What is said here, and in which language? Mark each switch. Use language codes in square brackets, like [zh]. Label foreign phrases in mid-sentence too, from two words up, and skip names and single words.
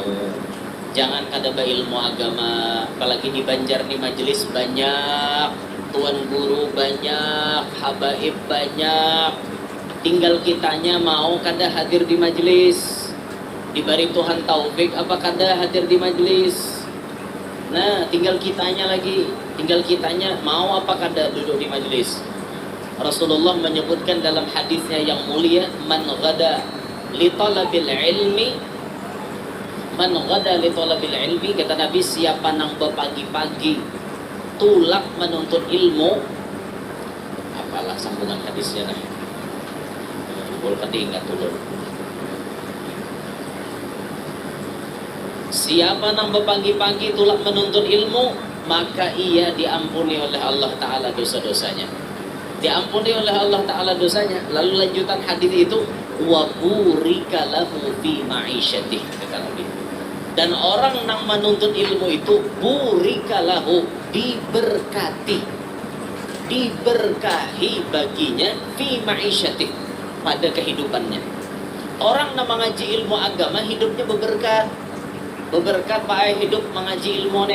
[id] Jangan kadaba ilmu agama, apalagi di Banjar nih majelis banyak, tuan guru banyak, habaib banyak. Tinggal kitanya mau kada hadir di majelis. Diberi Tuhan taufik apa kada hadir di majelis. Nah, tinggal kitanya lagi. Tinggal kitanya mau apa kada duduk di majelis. Rasulullah menyebutkan dalam hadisnya yang mulia, [ar] man ghada li talabil ilmi, man ghada li talabil ilmi, [id] kata Nabi, siapa nang pagi-pagi tulak menuntut ilmu. Apalah sambungan hadisnya nah. Ketinggat dulu. Siapa nang pagi-pagi tulak menuntut ilmu, maka ia diampuni oleh Allah Ta'ala dosa-dosanya. Diampuni oleh Allah Ta'ala dosanya. Lalu lanjutan hadis itu, [ar] wa burika lahu fi ma'isyatih, kata Nabi. [id] Dan orang nang menuntut ilmu itu [ar] burika lahu, [id] diberkahi baginya [ar] fi ma'isyatih, [id] pada kehidupannya. Orang yang mengaji ilmu agama hidupnya beberkat Pak hidup mengaji ilmu nih.